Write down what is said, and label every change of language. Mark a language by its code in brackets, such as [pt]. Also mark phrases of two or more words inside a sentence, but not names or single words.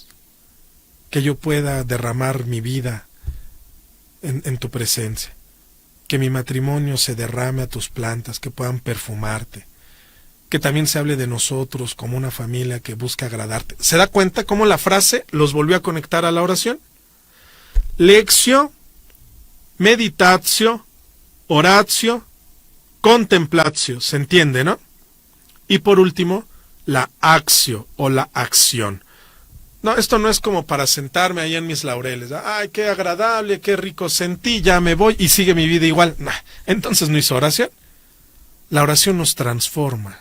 [es] Que yo pueda derramar mi vida en tu presencia, que mi matrimonio se derrame a tus plantas, que puedan perfumarte, que también se hable de nosotros como una familia que busca agradarte. ¿Se da cuenta cómo la frase los volvió a conectar a la oración? [la] Lectio, meditatio, oratio, contemplatio, [es] ¿se entiende, no? Y por último, la actio o la acción. No, esto no es como para sentarme ahí en mis laureles. Ay, qué agradable, qué rico sentí, ya me voy y sigue mi vida igual. Nah, entonces no hizo oración. La oración nos transforma.